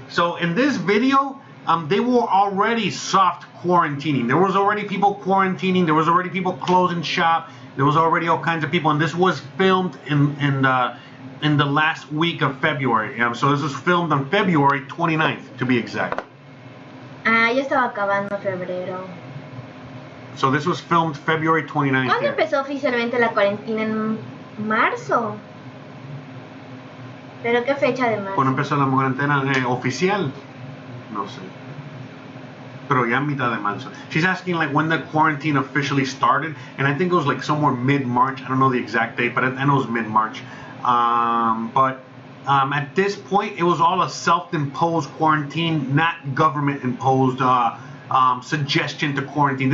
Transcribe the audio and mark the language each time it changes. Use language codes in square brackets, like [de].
[en] So in this video, they were already soft quarantining. There was already people quarantining. There was already people closing shop. There was already all kinds of people, and this was filmed in the last week of February. So this was filmed on February 29th, to be exact. [es] Ya estaba acabando febrero. [en] So this was filmed February 29th. [es] ¿Cuándo empezó oficialmente la cuarentena? En marzo. ¿Pero qué fecha de marzo? ¿Cuándo empezó la cuarentena oficial? No sé. Pero ya mitad de marzo. [en] She's asking like when the quarantine officially started, and I think it was like somewhere mid-March. I don't know the exact date, but I know it was mid-March. But at this point, it was all a self-imposed quarantine, not government-imposed suggestion to quarantine.